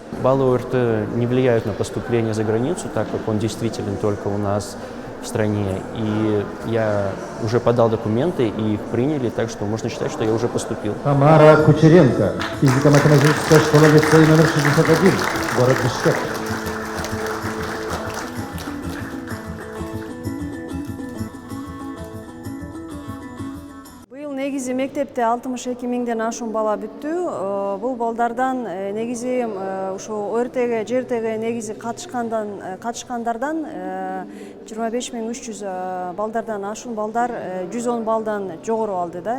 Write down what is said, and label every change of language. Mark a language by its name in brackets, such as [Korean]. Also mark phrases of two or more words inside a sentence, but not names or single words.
[Russian] Баллы ОРТ не влияют на поступление за границу, так как он действителен только у нас в стране. И я уже подал документы, и их приняли, так что можно считать, что я уже поступил. Тамара Кучеренко. Физико-математическая школа лицей номер 61, город Бишкек. [Kyrgyz] Негизи мектепте 62 миңден ашуун бала бүттү. Бул балдардан негизи ушу ОРТге, ЖРТге негизи катышкандардан 25.300 балдардан ашуун балдар 110 балдан жогору алды да.